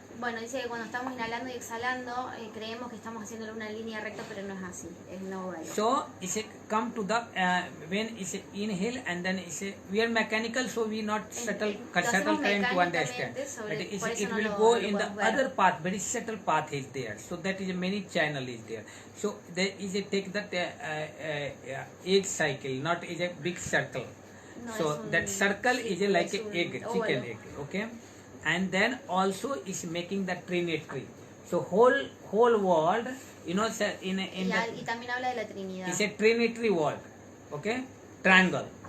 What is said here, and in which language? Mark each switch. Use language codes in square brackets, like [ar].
[es] Bueno, dice que cuando estamos inhalando y exhalando creemos que estamos haciendo una línea recta, pero no es así, es un óvalo. [en] So it's a come to the when it's a inhale and then it's a, we are mechanical, so we not subtle trying to understand. But it will go in the other path, very subtle path is there. So that is a many channel is there. So there is a take that egg cycle, not is a big circle. [es] No, [en] So that circle is a like a egg, chicken egg, okay. And then also is making the trinity. So whole world, you know, [es] Y también habla de la Trinidad. [en] it's a trinity world, okay, triangle,